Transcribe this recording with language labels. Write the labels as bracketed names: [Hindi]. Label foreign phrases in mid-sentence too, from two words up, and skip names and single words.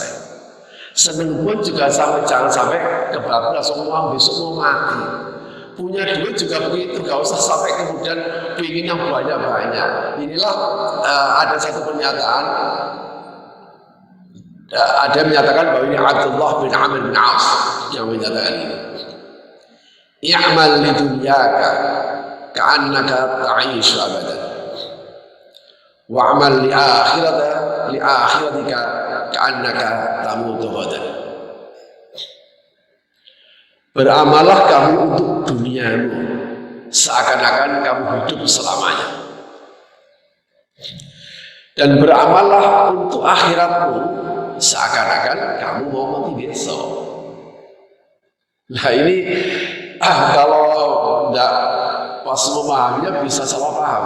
[Indonesian] Seneng pun juga jangan sampai kebablas semua besok mau mati. Punya duit juga begitu, gak usah sampai kemudian ingin yang banyak-banyak. Inilah ada satu pernyataan, ada yang menyatakan bahwa ini Abdullah bin Amr bin Auf yang menyatakan ini. [Arabic] اعمل لدنياك كأنك تعيش أبدا، واعمل لآخرتك كأنك تموت غدا. [Indonesian] Beramallah kamu untuk duniamu seakan-akan kamu hidup selamanya, dan beramallah untuk akhiratmu seakan-akan kamu mau mati besok. Nah ini kalau tidak pas memahaminya bisa salah paham.